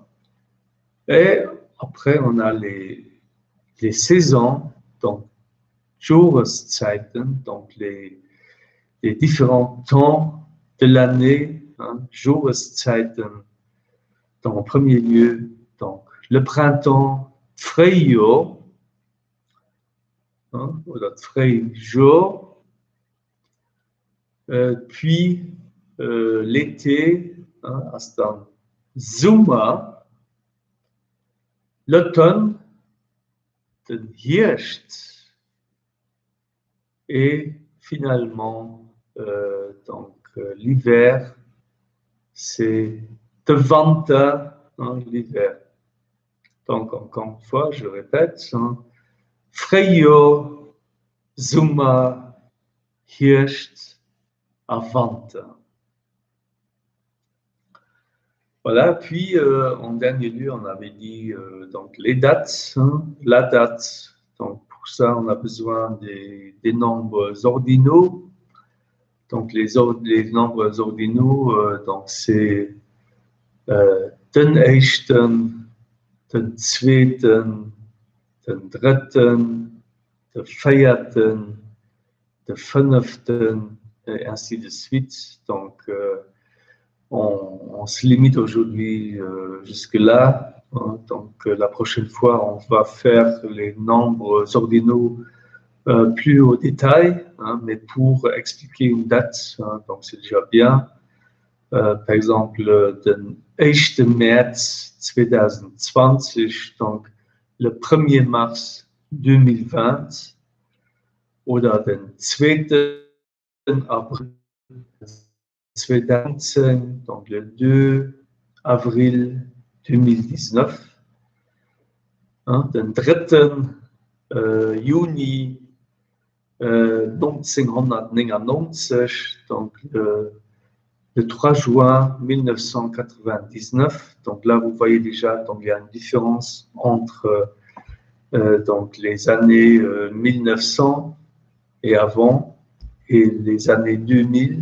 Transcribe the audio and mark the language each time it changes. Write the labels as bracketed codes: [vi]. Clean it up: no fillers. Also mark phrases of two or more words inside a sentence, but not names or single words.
[fr] Et après, on a les saisons, donc Jahreszeiten, donc les différents temps de l'année, hein, Jahreszeiten. Donc, en premier lieu, donc, le printemps, Frühjahr, hein, ou le Frühjahr. Puis l'été, hein, [de] dann Sommer, l'automne, den Herbst, [fr] et finalement, donc l'hiver, c'est [de] de Winter, [fr] hein, l'hiver. Donc encore une fois, je répète, hein, [de] Frühjahr, Sommer, Herbst, Winter. [fr] Voilà, puis en dernier lieu, on avait dit donc les dates, hein, la date. Donc pour ça, on a besoin des nombres ordinaux. Donc les nombres ordinaux, donc c'est [de] den ersten, den zweiten, den dritten, den vierten, [fr] de 5e, et ainsi de suite. Donc, on se limite aujourd'hui jusque-là. Hein. Donc, la prochaine fois, on va faire les nombres ordinaux plus au détail, hein, mais pour expliquer une date, hein, donc c'est déjà bien. Par exemple, [de] den 1. März 2020, [fr] donc le 1er mars 2020, [de] oder den 2. April 2019, [fr] donc le 2 avril 2019, hein, [de] den 3. Juni 1999, [fr] donc le 3 juin 1999. Donc là, vous voyez déjà, donc il y a une différence entre donc les années 1900 et avant et les années 2000.